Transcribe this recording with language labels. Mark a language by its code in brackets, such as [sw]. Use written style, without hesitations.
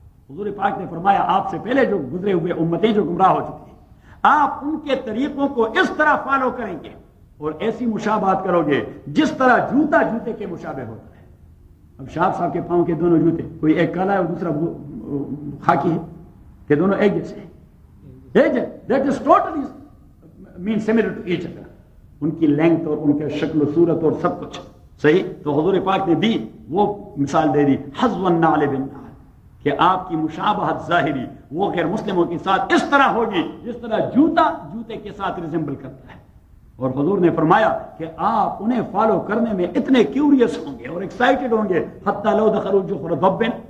[ur] حضور پاک نے فرمایا آپ سے پہلے جو گزرے ہوئے امتیں جو گمراہ ہو چکی ہیں، آپ ان کے طریقوں کو اس طرح فالو کریں گے اور ایسی مشابہت کرو گے جس طرح جوتا جوتے کے مشابہ ہوتا ہے. اب شاہ صاحب کے پاؤں کے دونوں جوتے، کوئی ایک کالا ہے اور دوسرا خاکی ہے، کہ دونوں ایک جیسے ہیں. [en] That is totally means similar to each other. [ur] ان کی لینگتھ اور ان کے شکل و صورت اور سب کچھ صحیح. تو حضور پاک نے بھی وہ مثال دے دی، [ar] حذو النعل بالنعل، [ur] کہ آپ کی مشابہت ظاہری وہ غیر مسلموں کے ساتھ اس طرح ہوگی جس طرح جوتا جوتے کے ساتھ ریزمبل کرتا ہے. اور حضور نے فرمایا کہ آپ انہیں فالو کرنے میں اتنے کیوریس ہوں گے اور ایکسائٹڈ ہوں گے، [ar] حتی لو دخلوا جحر ضب.